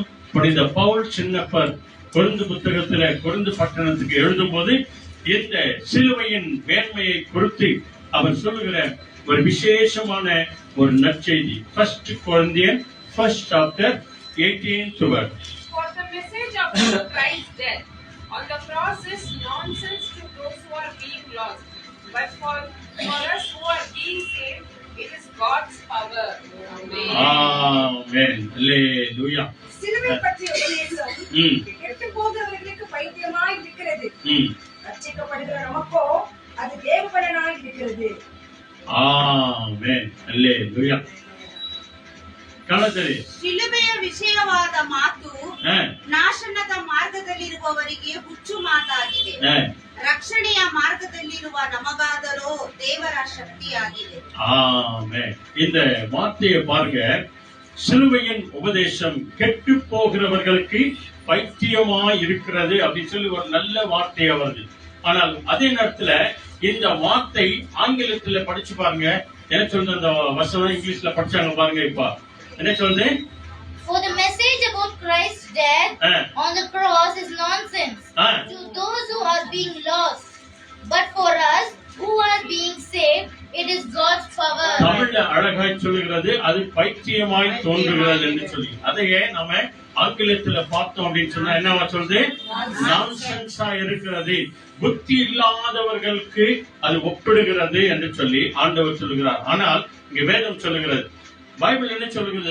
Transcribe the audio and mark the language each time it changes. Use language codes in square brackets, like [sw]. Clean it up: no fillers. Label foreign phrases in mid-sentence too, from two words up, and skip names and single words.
[ta] புனித பவுல் சின்னப்பர் கொரிந்து புத்தகத்துல, கொரிந்து பட்டணத்துக்கு எழுதும் போது இந்த சிலுவையின் மேன்மையை குறித்து அவர் சொல்லுகிற ஒரு விசேஷமான ஒரு நற்செய்தி. [en] 1 கொரிந்தியர் 1st chapter 18th verse. For the message of Christ's death on the cross is nonsense to those who are being lost, but for us who are being saved, it is God's power. Amen. Amen. Hallelujah. [ta] சிலுவை பற்றிய உபதேசம் கெட்டு போகிறவர்களுக்கு பைத்தியமாய் இருக்கிறது. ரட்சிக்கப்படுகிற நமக்கோ அது தேவபலனாய் இருக்கிறது. ஆமென். ஹalleluya. [kn] ಕಳದಲ್ಲಿ ಶಿಲುಬೆಯ ವಿಷಯವಾದ ಮಾತು ನಾಶನದ ಮಾರ್ಗದಲ್ಲಿರುವವರಿಗೆ ಹುಚ್ಚು ಮಾತಾಗಿದೆ, ರಕ್ಷಣೆಯ ಮಾರ್ಗದಲ್ಲಿರುವ ನಮಗಾದರೂ ದೇವರ ಶಕ್ತಿಯಾಗಿದೆ. [ta] ஆமென். இந்த வார்த்தையை பாருங்க. சிலுவையின் உபதேசம் கெட்டு போகிறவர்களுக்கு பைத்தியமா இருக்கிறது அப்படின்னு சொல்லி ஒரு நல்ல வார்த்தையா வருது. ஆனால் அதே நேரத்துல இந்த வார்த்தை ஆங்கிலத்துல படிச்சு பாருங்க. என்ன சொல்றது அந்த வசனம்? இங்கிலீஷ்ல படிச்சாங்க பாருங்க. இப்ப என்ன சொல்றது? [en] For the message about Christ's death on the cross is nonsense to those who are being lost, but for us who are being saved, it is God's power. [ta] தமிழ்ல அழகா அழகாய் சொல்லுகிறது, அது பைத்தியமாய் தோன்றுகிறது என்று சொல்லி. அதையே நம்ம ஆங்கிலத்துல பார்த்தோம் அப்படின்னு சொன்னா என்னவா சொல்றது? நான்சென்ஸா இருக்கிறது, புத்தி இல்லாதவர்களுக்கு அது ஒப்பிடுகிறது என்று சொல்லி ஆண்டவர் சொல்லுகிறார். ஆனால் இங்க வேதம் சொல்லுகிறது, பைபிள் என்ன சொல்லுகிறது?